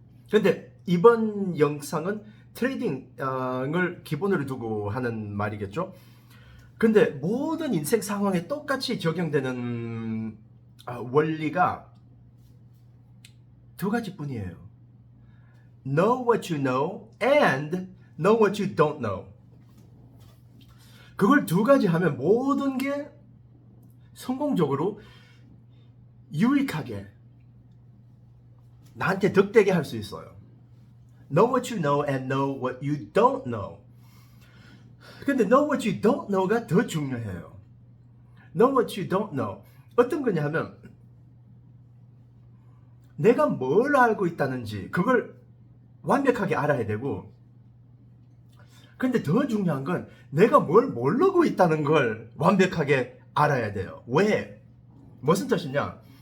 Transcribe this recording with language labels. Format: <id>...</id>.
<ko>근데 이번 영상은 트레이딩을 기본으로 두고 하는 말이겠죠. 근데 모든 인생 상황에 똑같이 적용되는 원리가 두 가지뿐이에요.</ko> <en>Know what you know and know what you don't know.</en> <ko>그걸 두 가지 하면 모든 게 성공적으로 유익하게 나한테 득되게 할 수 있어요.</ko> <en>Know what you know and know what you don't know.</en> <ko>근데</ko> <en>know what you don't know가</en> <ko>더 중요해요.</ko> <en>Know what you don't know.</en> <ko>어떤 거냐 하면 내가 뭘 알고 있다는지 그걸 완벽하게 알아야 되고, 근데 더 중요한 건 내가 뭘 모르고 있다는 걸 완벽하게 알아야 돼요. 왜? 무슨 뜻이냐?</ko>